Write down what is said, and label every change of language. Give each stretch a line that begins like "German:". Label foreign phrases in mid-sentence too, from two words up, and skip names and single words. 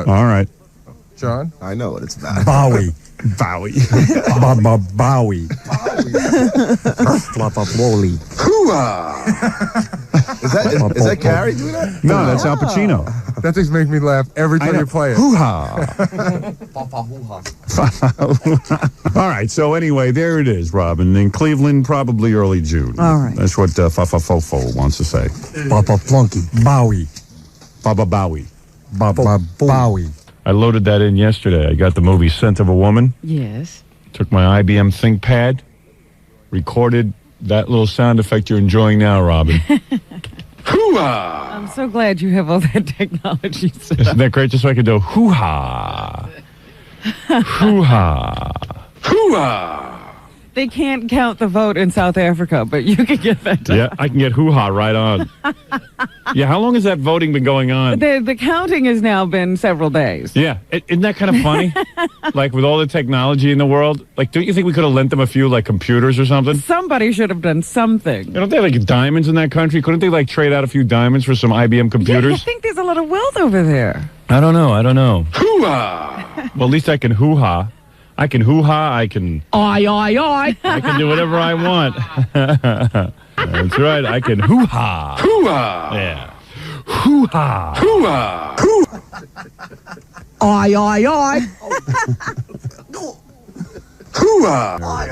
English: All right. John? I know what it's about. Bowie. Bowie. Bowie. Floppa-flolly. Is that Gary doing that? No, that's Al Pacino. That just makes me laugh every time you play it. Hoo-ha. All right, so anyway, there it is, Robin. In Cleveland, probably early June. All right. That's what Fa-Fa-Fo-Fo wants to say. Papa Flunky. Bowie. Baba Bowie. Baba Bowie. I loaded that in yesterday. I got the movie Scent of a Woman. Yes. Took my IBM ThinkPad, recorded that little sound effect you're enjoying now, Robin. Hoo-ha! I'm so glad you have all that technology set Isn't up. that great? Just so I could do hoo-ha. Hoo-ha. Hoo-ha. They can't count the vote in South Africa, but you can get that done. Yeah, I can get hoo-ha right on. Yeah, how long has that voting been going on? The counting has now been several days. Yeah, isn't that kind of funny? Like, with all the technology in the world, don't you think we could have lent them a few, computers or something? Somebody should have done something. Don't they have, diamonds in that country? Couldn't they, trade out a few diamonds for some IBM Yeah, computers? I think there's a lot of wealth over there. I don't know. Hoo-ha! Well, at least I can hoo-ha. I can hoo-ha, I can... I can do whatever I want. That's right, I can hoo-ha. Hoo-ha! Yeah. Hoo-ha! Hoo-ha! I Hoo-ha!